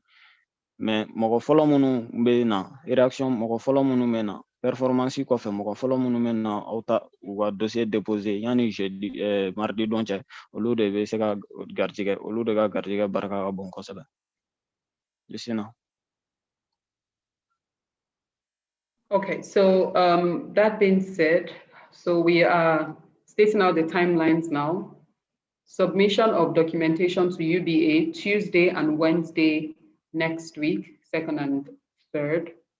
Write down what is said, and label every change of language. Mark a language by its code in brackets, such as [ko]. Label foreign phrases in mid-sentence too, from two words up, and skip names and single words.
[bm] Mais mɔgɔ fɔlɔ minnu bɛ na, réaction mɔgɔ fɔlɔ minnu bɛ na, performance kɔfɛ mɔgɔ fɔlɔ minnu bɛ na aw ta u ka [fr] dossier déposer [bm] yanni [fr] jeudi mardi [bm] don cɛ, olu de bɛ se ka garijɛgɛ, olu de ka garijɛgɛ barika ka bon kosɛbɛ. Lisina. [en] Okay, so that being said, so we are stating out the timelines now. Submission of documentation to UBA Tuesday and Wednesday next week, 2nd and 3rd.